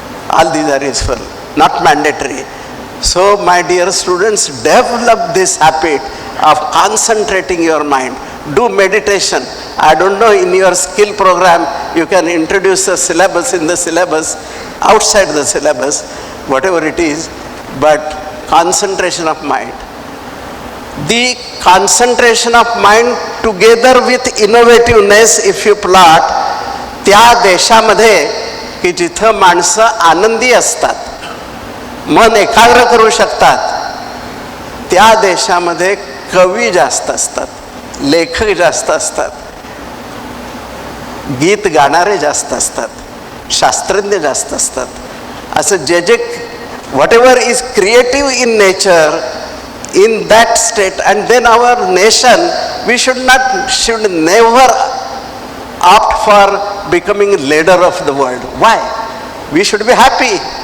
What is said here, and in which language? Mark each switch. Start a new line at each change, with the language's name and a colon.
English: All these are useful, not mandatory. So my dear students, develop this habit of concentrating your mind. Do meditation. I don't know, in your skill program, you can introduce a syllabus in the syllabus, outside the syllabus, whatever it is, but concentration of mind. The concentration of mind together with innovativeness, if you plot,
Marathi: त्या देशामध्ये की जिथं माणसं आनंदी असतात, मन एकाग्र करू शकतात, त्या देशामध्ये कवी जास्त असतात, लेखक जास्त असतात, गीत गाणारे जास्त असतात, शास्त्रज्ञ जास्त असतात. असं जे जे
English: whatever is creative in nature, in that state, and then our nation, we should never opt for becoming leader of the world. Why? We should be happy.